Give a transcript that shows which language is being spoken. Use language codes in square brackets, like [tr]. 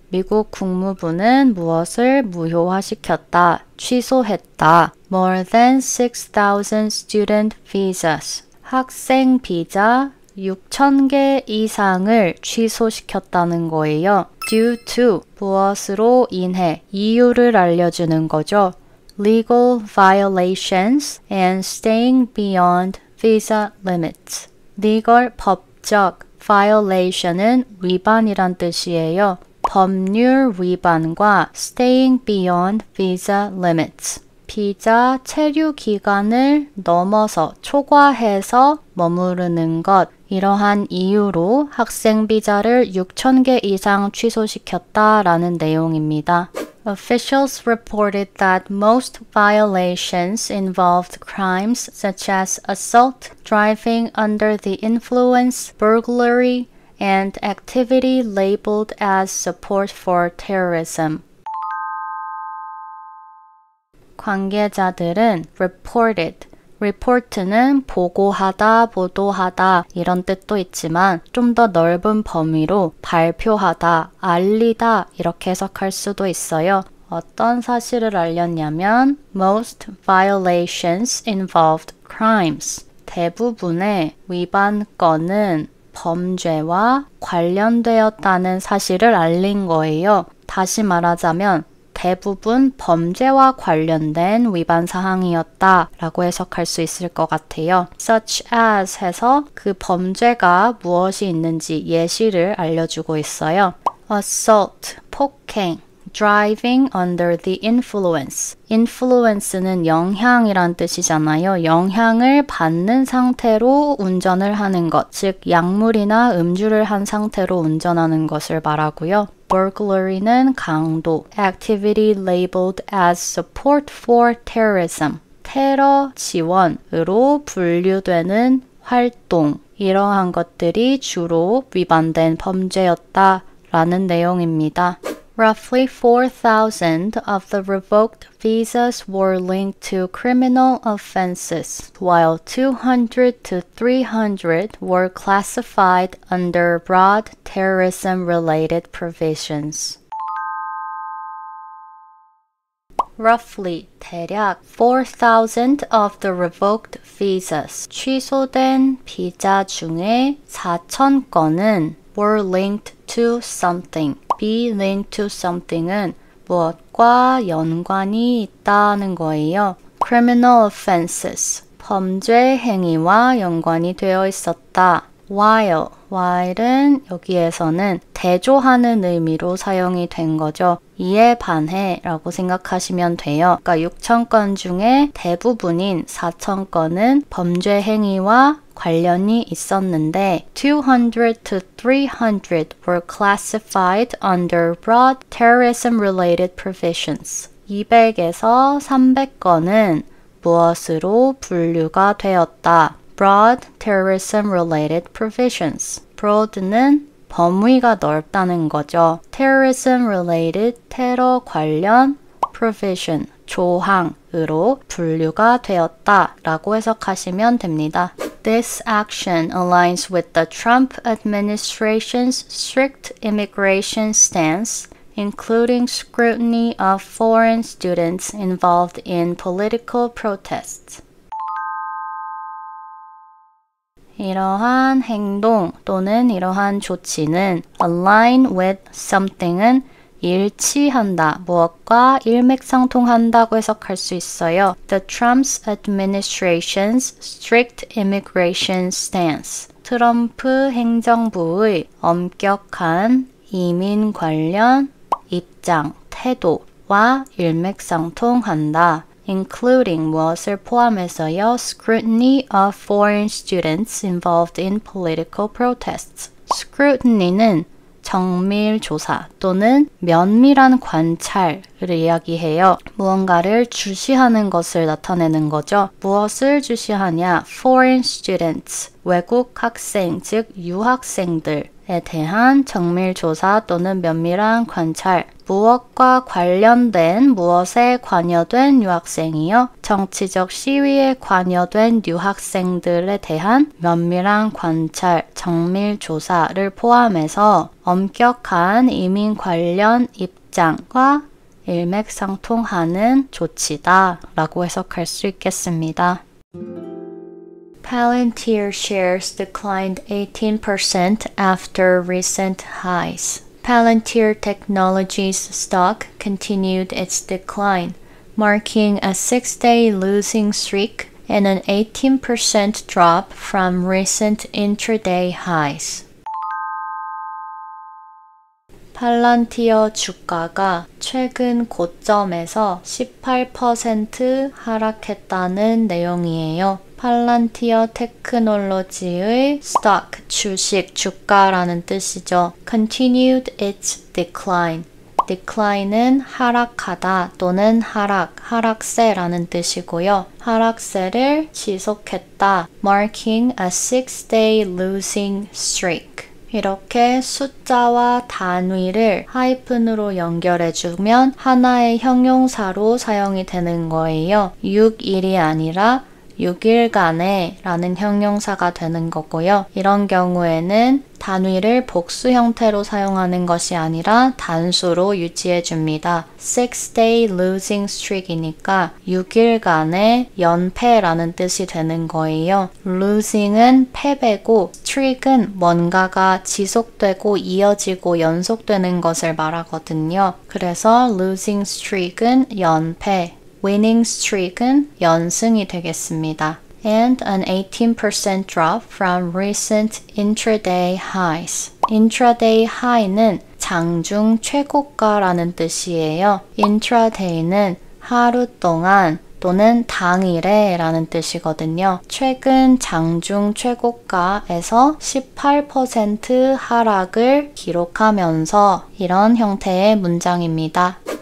[ko] 미국 국무부는 무엇을 무효화시켰다, 취소했다. [en] More than 6,000 student visas. [ko] 학생 비자 6,000개 이상을 취소시켰다는 거예요. [en] Due to, [ko] 무엇으로 인해, 이유를 알려주는 거죠. [en] Legal violations and staying beyond visa limits. [ko] legal, 법적, violation은 위반이란 뜻이에요. 법률 위반과 [en] staying beyond visa limits. [ko] 비자 체류 기간을 넘어서 초과해서 머무르는 것. 이러한 이유로 학생 비자를 6,000개 이상 취소시켰다라는 내용입니다. [en] Officials reported that most violations involved crimes such as assault, driving under the influence, burglary, and activity labeled as support for terrorism. [ko] 관계자들은 reported, report는 보고하다, 보도하다 이런 뜻도 있지만 좀 더 넓은 범위로 발표하다, 알리다 이렇게 해석할 수도 있어요. 어떤 사실을 알렸냐면 [en] most violations involved crimes. [ko] 대부분의 위반 건은 범죄와 관련되었다는 사실을 알린 거예요. 다시 말하자면 대부분 범죄와 관련된 위반 사항이었다 라고 해석할 수 있을 것 같아요. such as 해서 그 범죄가 무엇이 있는지 예시를 알려주고 있어요. [en] assault, 폭행, driving under the influence. [ko] influence는 영향이란 뜻이잖아요. 영향을 받는 상태로 운전을 하는 것, 즉 약물이나 음주를 한 상태로 운전하는 것을 말하고요. [en] burglary는 강도, activity labeled as support for terrorism. [ko] 테러 지원으로 분류되는 활동, 이러한 것들이 주로 위반된 범죄였다라는 내용입니다. [en] Roughly 4,000 of the revoked visas were linked to criminal offenses, while 200 to 300 were classified under broad terrorism-related provisions. Roughly, [ko] 대략 [en] 4,000 of the revoked visas, [ko] 취소된 비자 중에 4,000건은 [en] were linked to something. be linked to something [ko] 은 무엇과 연관이 있다는 거예요. [en] criminal offenses, [ko] 범죄 행위와 연관이 되어 있었다. while은 여기에서는 대조하는 의미로 사용이 된 거죠. 이에 반해 라고 생각하시면 돼요. 그러니까 6,000건 중에 대부분인 4,000건은 범죄 행위와 관련이 있었는데 [en] 200 to 300 were classified under broad terrorism-related provisions. [ko] 200에서 300건은 무엇으로 분류가 되었다. [en] broad terrorism-related provisions. [ko] broad는 범위가 넓다는 거죠. terrorism-related, 테러 관련, provision, 조항으로 분류가 되었다 라고 해석하시면 됩니다. [en] This action aligns with the Trump administration's strict immigration stance, including scrutiny of foreign students involved in political protests. [ko] 이러한 행동 또는 이러한 조치는 [en] align with something [ko] 은 일치한다, 무엇과 일맥상통한다고 해석할 수 있어요. [en] The Trump's administration's strict immigration stance. [ko] 트럼프 행정부의 엄격한 이민 관련 입장, 태도와 일맥상통한다. including 무엇을 포함해서요. [en] scrutiny of foreign students involved in political protests. [ko] scrutiny는 정밀 조사 또는 면밀한 관찰을 이야기해요. 무언가를 주시하는 것을 나타내는 거죠. 무엇을 주시하냐? [en] foreign students, [ko] 외국 학생, 즉 유학생들에 대한 정밀 조사 또는 면밀한 관찰. 무엇과 관련된 무엇에 관여된 유학생이요? 정치적 시위에 관여된 유학생들에 대한 면밀한 관찰, 정밀 조사를 포함해서 엄격한 이민 관련 입장과 일맥상통하는 조치다 라고 해석할 수 있겠습니다. [en] Palantir shares declined 18% after recent highs. Palantir Technologies stock continued its decline, marking a 6-day losing streak and an 18% drop from recent intraday highs. [ko] 팔란티어 주가가 최근 고점에서 18% 하락했다는 내용이에요. 팔란티어 테크놀로지의 stock, 주식, 주가라는 뜻이죠. [en] Continued its decline. [ko] decline은 하락하다 또는 하락세라는 뜻이고요. 하락세를 지속했다. [en] marking a 6-day losing streak. [ko] 이렇게 숫자와 단위를 하이픈으로 연결해주면 하나의 형용사로 사용이 되는 거예요. 6일이 아니라 6일간에 라는 형용사가 되는 거고요. 이런 경우에는 단위를 복수 형태로 사용하는 것이 아니라 단수로 유지해 줍니다. [en] 6-day losing streak [ko] 이니까 6일간의 연패라는 뜻이 되는 거예요. losing은 패배고 streak은 뭔가가 지속되고 이어지고 연속되는 것을 말하거든요. 그래서 [en] losing streak [ko] 은 연패, [en] winning streak [ko] 은 연승이 되겠습니다. [en] And an 18% drop from recent intraday highs. [ko] intraday high는 장중 최고가라는 뜻이에요. intraday는 하루 동안 또는 당일에 라는 뜻이거든요. 최근 장중 최고가에서 18% 하락을 기록하면서 이런 형태의 문장입니다.